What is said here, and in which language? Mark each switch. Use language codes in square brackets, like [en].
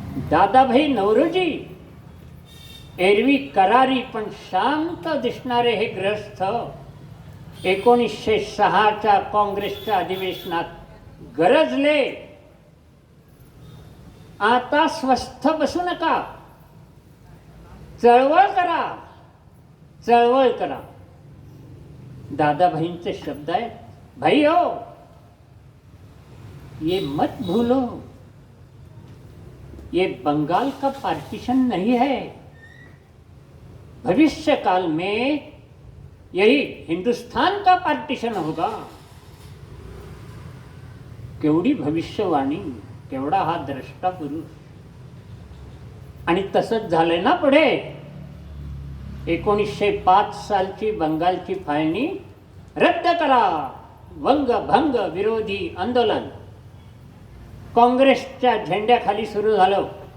[mr] दादाभाई नौरोजी, एरवी करारी पण शांत दिसणारे हे ग्रस्त 1906च्या काँग्रेसच्या अधिवेशनात गरजले, आता स्वस्थ बसू नका, चळवळ करा, चळवळ करा. दादाभाईंचे शब्द आहेत, [hi] भाई हो ये मत भूलो, ये बंगाल का पार्टीशन नहीं है, भविष्य काल में यही हिंदुस्तान का पार्टीशन होगा. [mr] केवढी भविष्यवाणी, केवढा हा द्रष्टा पुरुष. आणि तसंच झालंय ना पुढे. 1905 सालची बंगालची फाळणी रद्द करा, वंग भंग विरोधी आंदोलन काँग्रेसच्या झेंड्याखाली सुरू झालं.